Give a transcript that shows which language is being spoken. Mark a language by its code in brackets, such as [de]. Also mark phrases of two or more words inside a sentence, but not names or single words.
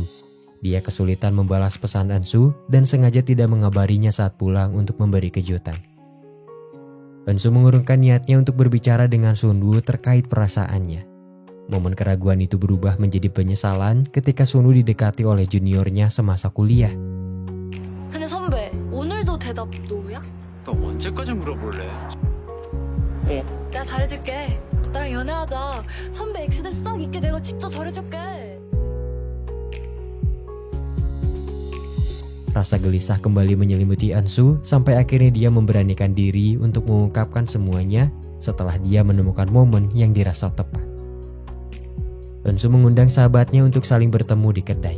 [id] Dia kesulitan membalas pesan Eunsu dan sengaja tidak mengabarinya saat pulang untuk memberi kejutan. Eunsu mengurungkan niatnya untuk berbicara dengan Sunwoo terkait perasaannya. Momen keraguan itu berubah menjadi penyesalan ketika Sunwoo didekati oleh juniornya semasa kuliah. [ko] 근데 선배, 오늘도 대답 노야? 너 언제까지 물어볼래? 내가 잘해줄게. 나랑 연애하자. 선배 엑스들 싹 잊게 내가 진짜 잘해줄게. [id] Rasa gelisah kembali menyelimuti Eunsu sampai akhirnya dia memberanikan diri untuk mengungkapkan semuanya setelah dia menemukan momen yang dirasa tepat. Eunsu mengundang sahabatnya untuk saling bertemu di kedai.